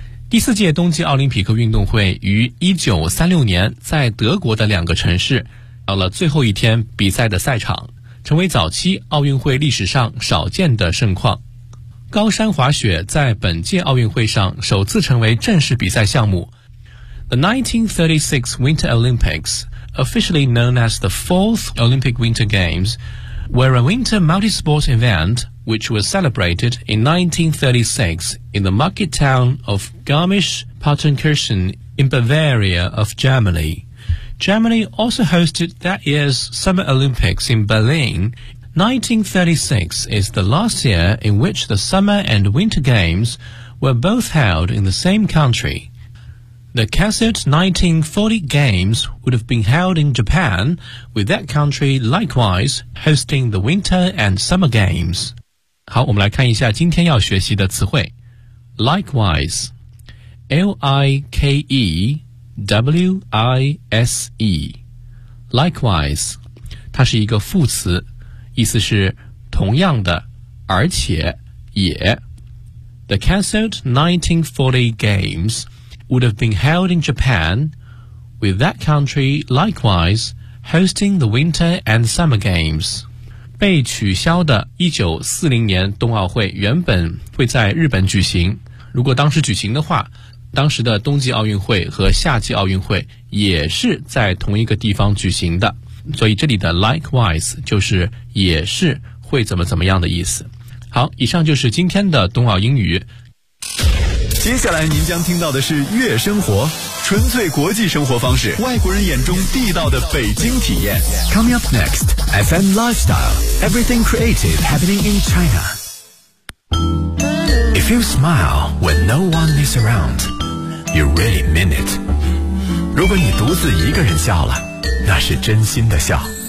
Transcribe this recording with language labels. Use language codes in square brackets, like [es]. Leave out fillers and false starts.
[zh] 第四届冬季奥林匹克运动会于1936年在德国的两个城市到了最后一天比赛的赛场，成为早期奥运会历史上少见的盛况。高山滑雪在本届奥运会上首次成为正式比赛项目。 [en] The 1936 Winter Olympics, officially known as the Fourth Olympic Winter Games, were a winter multi-sport event which was celebrated in 1936 in the market town of Garmisch-Partenkirchen in Bavaria of Germany. Germany also hosted that year's Summer Olympics in Berlin. 1936 is the last year in which the Summer and Winter Games were both held in the same country. The Cassett 1940 Games would have been held in Japan, with that country likewise hosting the Winter and Summer Games. [zh] 好，我们来看一下今天要学习的词汇。 [en] Likewise, L-I-K-E-W-I-S-E, likewise, [zh] 它是一个副词，意思是同样的，而且也。 [en] The Cassett 1940 Games. Would have been held in Japan, with that country likewise hosting the Winter and Summer Games. [zh] 被取消的1940年冬奥会原本会在日本举行。如果当时举行的话，当时的冬季奥运会和夏季奥运会也是在同一个地方举行的。所以这里的 likewise 就是也是会怎么怎么样的意思。好，以上就是今天的冬奥英语。接下来您将听到的是悦生活，纯粹国际生活方式，外国人眼中地道的北京体验。 [en] Coming up next, FM Lifestyle, Everything Creative Happening in China. If you smile when no one is around, you really mean it. [zh] 如果你独自一个人笑了，那是真心的笑。